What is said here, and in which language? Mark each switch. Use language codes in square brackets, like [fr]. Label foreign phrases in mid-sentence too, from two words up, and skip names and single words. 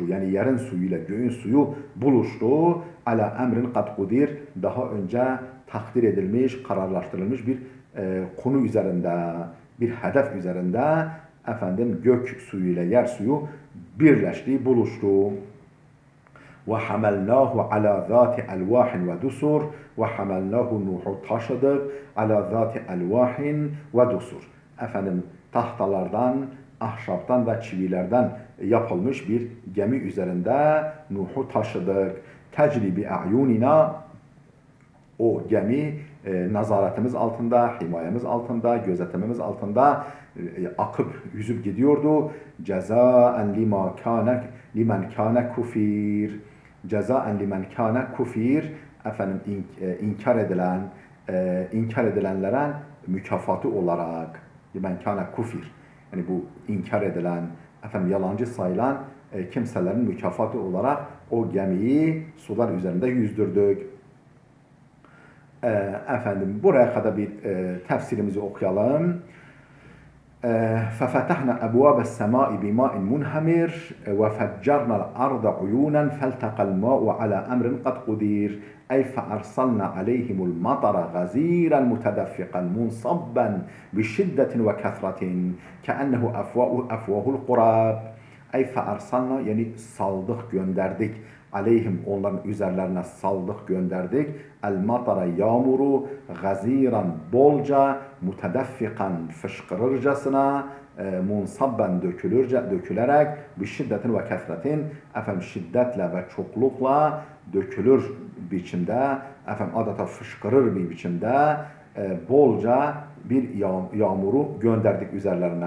[tr] Yani yerin suyuyla göğün suyu buluştu. [ar] على أمر قد قدر, [tr] daha önce takdir edilmiş, kararlaştırılmış bir konu üzerinde, bir hedef üzerinde efendim gök suyu ile yer suyu birleşti, buluştu. [ar] وَحَمَلْنَاهُ عَلَى ذَاتِ أَلْوَاحٍ وَدُسُرٍ وَحَمَلْنَاهُ [tr] Nuh'u taşıdık [ar] عَلَى ذَاتِ أَلْوَاحٍ وَدُسُرٍ. [tr] Efendim tahtalardan, ahşaptan ve çivilerden yapılmış bir gemi üzerinde Nuh'u taşıdık. [ar] تَجْرِ بِأَعْيُونِنَا, [tr] o gemi nazaretimiz altında, himayemiz altında, gözetimimiz altında akıp yüzüp gidiyordu. [ar] جزاء لمن كان كفر. جزاء لمن كان كفر. [tr] Efendim inkar edilenlere mükafatı olarak, [ar] لمن كان كفر. [tr] Yani bu inkar edilen, efendim yalancı sayılan kimselerin mükafatı olarak o gemiyi sular üzerinde yüzdürdük. Efendim buraya kadar bir tefsirimizi okuyalım. [ar] فَفَتَحْنَا أَبْوَابَ السَّمَاءِ بِمَاءٍ مُنْهَمِرٍ وَفَجَّرْنَا الْأَرْضَ عُيُونًا فَالْتَقَى الْمَاءُ عَلَى أَمْرٍ قَدْ قُدِرَ أي فأرسلنا عليهم المطر غزيرا متدفقا منصبا بشدة وكثرة كأنه أفواه القراب. أي فأرسلنا, [tr] yani saldık, gönderdik. Aleyhim, onların üzerlerine saldık, gönderdik. El matara, yağmuru, gaziran, bolca, mutedeffikan, fışkırırcasına, munsabben, dökülerek, bir şiddetin ve kefretin, efendim şiddetle ve çoklukla dökülür biçimde, efendim adeta fışkırır bir biçimde, bolca bir yağmuru gönderdik üzerlerine.